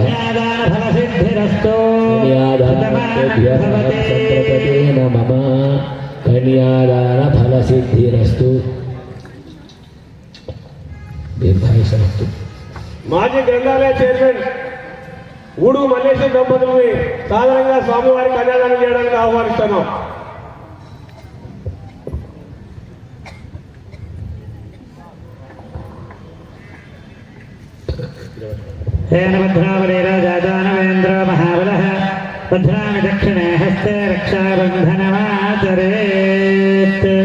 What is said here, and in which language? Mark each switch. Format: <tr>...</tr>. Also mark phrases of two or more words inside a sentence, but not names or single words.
<sa>फलसिद्धिरस्तु। कन्यादानतेभ्यः सम्प्रततेन मम कन्यादानफलसिद्धिरस्तु दीर्घायुष्यमस्तु।</sa> <te>మాజీ గ్రంథాలయ చైర్మన్ ఊడు మల్లేశ్వర దంపతులని సాధారణంగా స్వామివారి కళ్యాణాలు చేయడానికి ఆహ్వానిస్తున్నాం.</te> <sa>हेन भद्रावलीराजादानवेन्द्रो महाबलः भद्रामि दक्षिणे हस्ते रक्षाबन्धनमाचरेत्।</sa>